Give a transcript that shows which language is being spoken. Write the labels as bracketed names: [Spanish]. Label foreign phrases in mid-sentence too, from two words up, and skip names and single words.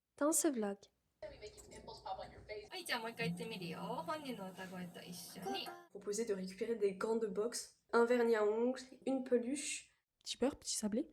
[French] dans ce vlog. [Japanese] はい、じゃあもう一回言ってみるよ。本人の歌声と一緒に。 [French] Proposé de récupérer des gants de boxe, un vernis à ongles, une peluche. Petit beurre, petit sablé.